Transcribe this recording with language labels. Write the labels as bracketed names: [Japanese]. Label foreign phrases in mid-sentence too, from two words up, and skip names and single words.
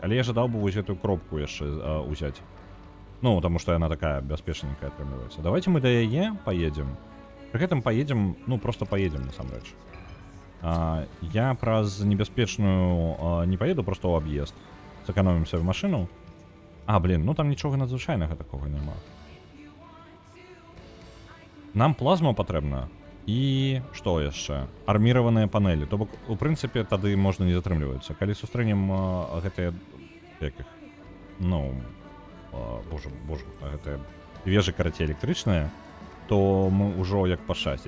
[Belarusian] Але я жадаў бы вось гэтую кропку яшчэ ўзяць. Ну, таму што яна такая бяспечненькая атрымліваецца. Давайте мы да яе паедзем. Пры гэтым паедзем, ну, просто паедзем насамрэч. Я праз небяспечную не паеду, просто ў аб'езд. Сэканомім сабе машыну. [Ukrainian] А, блін, ну там нічого надзвичайного такого нема. [Belarusian] Нам плазма патрэбна. І што яшчэ? Арміраваныя панелі. То бок, у прынцыпе, тады можна не затрымлівацца. Калі сустрэнем гэтыя... Якіх? Ну... Боже, гэтыя вежы, карацей, электрычныя, то мы ўжо як па шчасці.